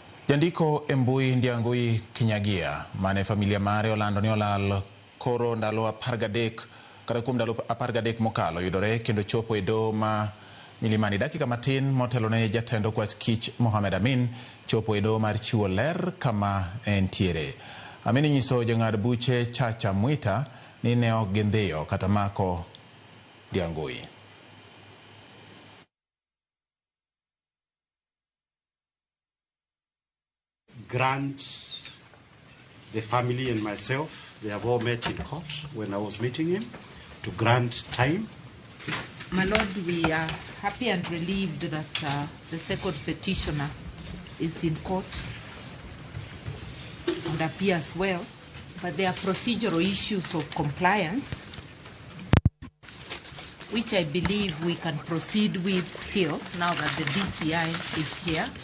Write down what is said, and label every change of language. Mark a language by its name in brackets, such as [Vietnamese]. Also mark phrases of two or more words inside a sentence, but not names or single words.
[Luo (Kenya and Tanzania)] Jandiko e mbui Ndiang'ui Kinyagla mane familia mare olando ni olal koro ndalo 13 kata kuom ndalo 13 mokalo yudore kendo chopo e doho ma Milimani. Dakika matin motelo ne jatendo kwach kich Mohamed Amin chopo e doho mar chiwo ler kama entiere. Amin nyiso jang'ad buche Chacha Mwita ni ne ok gindhiyo kata mako Ndiang'ui. [English] Grant the family and myself, they have all met in court when I was meeting him, to grant time. My Lord, we are happy and relieved that the second petitioner is in court and appears well, but there are procedural issues of compliance, which I believe we can proceed with still, now that the DCI is here.